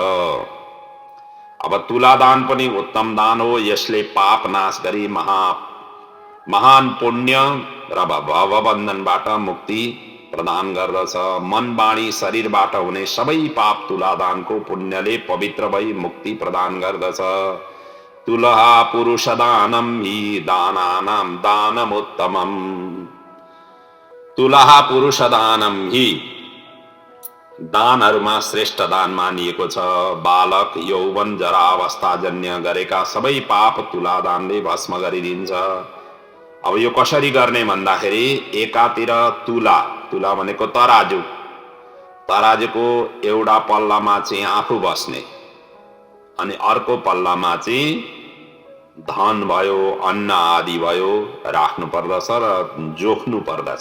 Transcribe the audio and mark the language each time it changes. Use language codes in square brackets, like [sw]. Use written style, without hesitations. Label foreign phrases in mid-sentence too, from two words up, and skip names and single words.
[ne] अब तुलादान पनि उत्तम दान हो। यसले पाप नाश गरी महान पुण्य र भवबन्धनबाट मुक्ति प्रदान गर्दछ। मन, वाणी, शरीरबाट हुने सबै पाप तुलादानको पुण्यले पवित्र भई मुक्ति प्रदान गर्दछ। [sa] तुलहा पुरुष दानम हि दानानां दानमुत्तमम्। तुलहा पुरुष दानम हि [ne] दानहरूमा श्रेष्ठ दान मानिएको छ। बालक, यौवन, जरा अवस्थाजन्य गरेका सबै पाप तुलादानले भस्म गरिदिन्छ। अब यो कसरी गर्ने भन्दाखेरि एकातिर तुला भनेको तराजु, तराजुको एउटा पल्लामा चाहिँ आफू बस्ने अनि अर्को पल्लामा चाहिँ धन भयो, अन्न आदि भयो राख्नु पर्दछ र जोख्नु पर्दछ।